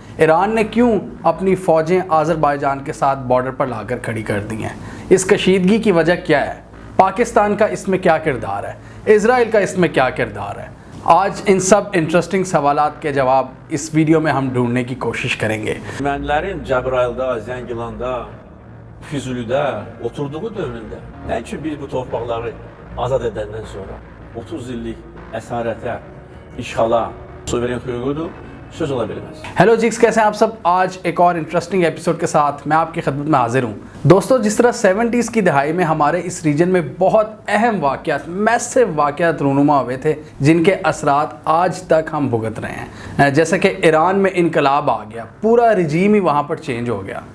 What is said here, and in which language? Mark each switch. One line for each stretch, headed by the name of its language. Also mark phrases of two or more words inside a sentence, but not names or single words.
Urdu: ایران نے کیوں اپنی فوجیں آذربائیجان کے ساتھ بارڈر پر لا کر کھڑی کر دی ہیں? اس کشیدگی کی وجہ کیا ہے? پاکستان کا اس میں کیا کردار ہے؟ اسرائیل کا اس میں کیا کردار ہے? آج ان سب انٹرسٹنگ سوالات کے جواب اس ویڈیو میں ہم ڈھونڈنے کی کوشش کریں گے.
Azerbaijani: Ermənilərin Cəbrayılda, Zəngilanda, Füzulidə oturduğu dövründə nə üçün biz bu torpaqları azad edəndən sonra 30 illik əsarətə, işğala suveren hüququdur, söz ola bilməz।
Urdu: ہیلو جکس، کیسے ہیں آپ سب؟ آج ایک اور
English: interesting episode
Urdu: کے ساتھ میں آپ کی خدمت میں حاضر ہوں. دوستو، جس طرح 70s کی دہائی میں ہمارے اس ریجن میں بہت اہم واقعات، میسو واقعات رونما ہوئے تھے جن کے اثرات آج تک ہم بھگت رہے ہیں. جیسے کہ ایران میں انقلاب آ گیا، پورا رجیم ہی وہاں پر چینج ہو گیا.